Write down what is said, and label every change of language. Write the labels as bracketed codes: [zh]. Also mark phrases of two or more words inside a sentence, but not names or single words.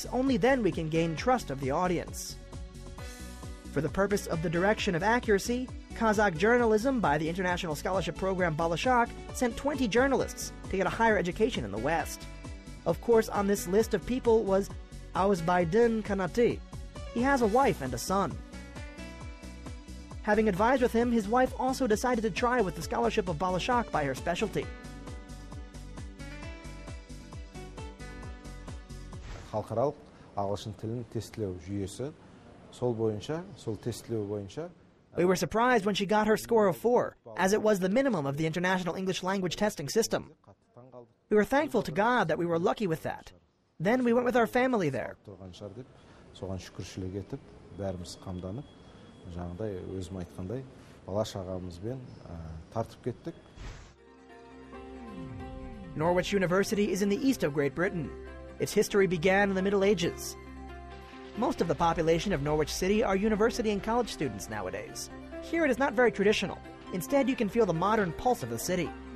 [en] Only then we can gain trust of the audience. For the purpose of the direction of accuracy, Kazakh journalism by the international scholarship program Bolashak sent 20 journalists to get a higher education in the West. Of course, on this list of people was Auyesbay'dın Kanatı. He has a wife and a son. Having advised with him, his wife also decided to try with the scholarship of Bolashak by her specialty. [kk] Халықаралық ағылшын тілін тестілеу жүйесі, сол тестілеу бойынша [en] We were surprised when she got her score of 4, as it was the minimum of the International English Language Testing System. We were thankful to God that we were lucky with that. Then we went with our family there. [kk] Соған шүкіршілік етіп, бәріміз қамданып, жаңағыдай өзім айтқандай, Болашак ағамызбен тартып кеттік. [en] Norwich University is in the east of Great Britain. Its history began in the Middle Ages. Most of the population of Norwich City are university and college students nowadays. Here it is not very traditional. Instead, you can feel the modern pulse of the city.